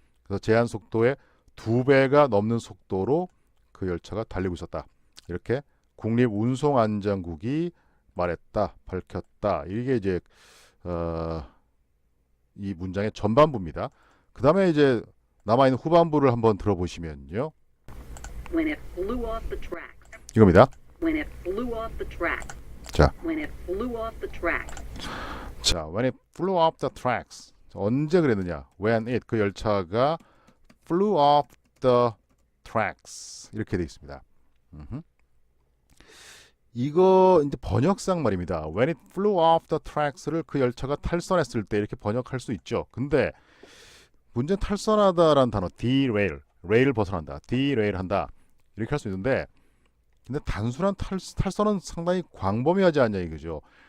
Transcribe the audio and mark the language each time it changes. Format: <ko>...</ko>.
<ko>그래서 제한 속도의 두 배가 넘는 속도로 그 열차가 달리고 있었다. 이렇게 국립운송안전국이 말했다, 밝혔다. 이게 이제 이 문장의 전반부입니다. 그 다음에 이제 남아있는 후반부를 한번 들어보시면요.</ko> <en>When it flew off the tracks.</en> <ko>이겁니다.</ko> <en>When it flew off the tracks.</en> <ko>자,</ko> <en>When it flew off the tracks. 자, when it flew off the tracks.</en> <ko>언제 그랬느냐?</ko> <en>When it,</en> <ko>그 열차가</ko> <en>flew off the tracks.</en> <ko>이렇게 되어 있습니다. 이거 이제 번역상 말입니다.</ko> <en>When it flew off the tracks</en> <ko>를 그 열차가 탈선했을 때 이렇게 번역할 수 있죠. 근데 문제는 탈선하다라는 단어, derail, rail을 벗어난다, derail 한다 이렇게 할 수 있는데, 근데 단순한 탈선은 상당히 광범위하지 않냐 이거죠.</ko>